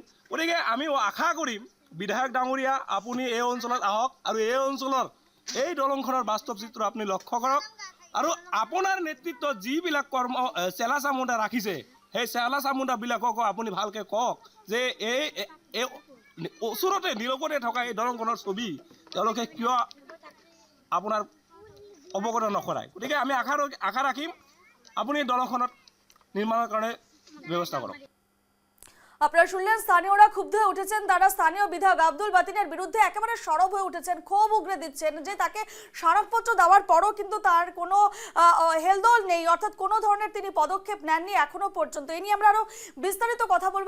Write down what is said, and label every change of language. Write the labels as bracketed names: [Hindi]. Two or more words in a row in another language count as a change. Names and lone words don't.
[Assamese] গতিকে আমি আশা কৰিম বিধায়ক ডাঙৰীয়া আপুনি এই অঞ্চলত আহক আৰু এই অঞ্চলৰ এই দলংখনৰ বাস্তৱ চিত্ৰ আপুনি লক্ষ্য কৰক, আৰু আপোনাৰ নেতৃত্বত যিবিলাক চেলা চামুণ্ডা ৰাখিছে সেই চেলা চামুণ্ডাবিলাককো আপুনি ভালকৈ কওক যে এই ওচৰতে নিৰপতে থকা এই দলংখনৰ ছবি তেওঁলোকে কিয় আপোনাৰ অৱগত নকৰায়। গতিকে আমি আশা ৰাখিম আপুনি দলংখনত নিৰ্মাণৰ কাৰণে ব্যৱস্থা কৰক। [Bangla] আপনারা শুনলেন স্থানীয়রা ক্ষুব্ধ হয়ে উঠেছেন, তারা স্থানীয় বিধায়ক আব্দুল বাতিনের বিরুদ্ধে একেবারে সরব হয়ে উঠেছেন, ক্ষোভ উগরে দিচ্ছেন যে তাকে স্মারকপত্র দেওয়ার পরও কিন্তু তার কোনো হেলদোল নেই, অর্থাৎ কোনো ধরনের তিনি পদক্ষেপ নেননি এখনো পর্যন্ত। এই নিয়ে আমরা আরো বিস্তারিত কথা বলবো।